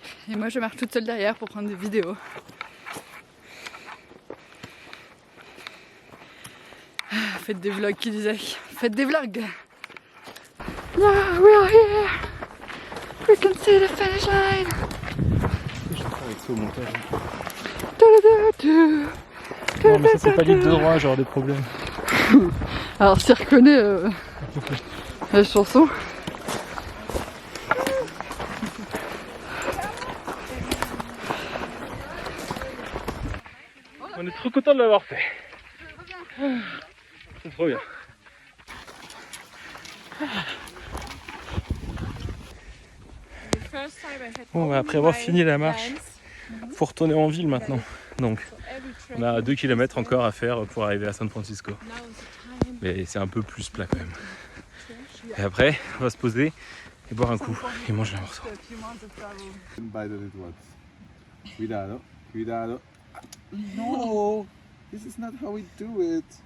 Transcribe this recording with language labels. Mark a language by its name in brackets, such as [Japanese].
[French] Et moi je marche toute seule derrière pour prendre des vidéos. Faites des vlogs qui disaient. Faites des vlogs. [English] Yeah, we are here. We can see the finish line. [French] Je vais faire avec ça au montage. Doudoudou. Non mais ça c'est pas libre de droit, j'aurai des problèmes. Alors si reconnaît la chanson. On est trop content de l'avoir fait. C'est trop bien. Bon, bah, après avoir fini la marche, faut retourner en ville maintenant. Donc, on a 2 km encore à faire pour arriver à San Francisco. Mais c'est un peu plus plat quand même. Et après, on va se poser et boire un coup et manger un morceau. [English] By the little ones. [Spanish] Cuidado, cuidado. [English] No, this is not how we do it.